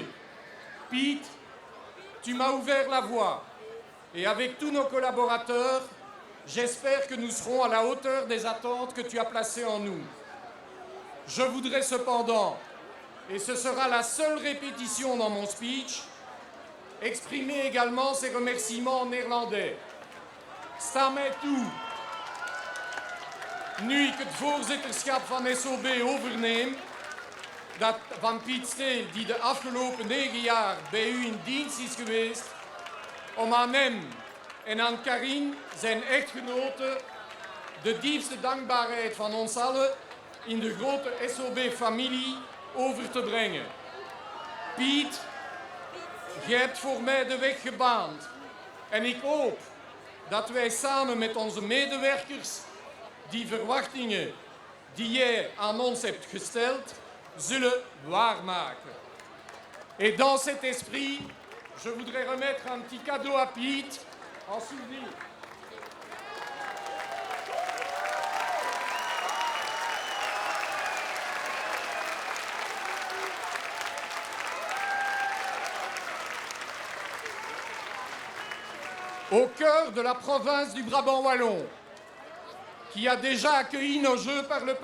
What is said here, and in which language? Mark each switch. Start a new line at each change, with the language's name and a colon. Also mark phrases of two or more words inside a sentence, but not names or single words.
French: Pete, tu m'as ouvert la voie et avec tous nos collaborateurs, j'espère que nous serons à la hauteur des attentes que tu as placées en nous. Je voudrais cependant, et ce sera la seule répétition dans mon speech, exprimer également ces remerciements en néerlandais.
Dutch: Sta mij toe, nu ik het voorzitterschap van SOB overneem, dat van Piet Steel, die de afgelopen 9 jaar bij u in dienst is geweest, om aan hem en aan Karine, zijn echtgenote, de diepste dankbaarheid van ons allen in de grote SOB-familie over te brengen. Piet, jij hebt voor mij de weg gebaand. En ik hoop dat wij samen met onze medewerkers die verwachtingen die jij aan ons hebt gesteld, zullen waarmaken.
French: Et dans cet esprit, je voudrais remettre un petit cadeau à Piet en souvenir. Au cœur de la province du Brabant wallon, qui a déjà accueilli nos Jeux par le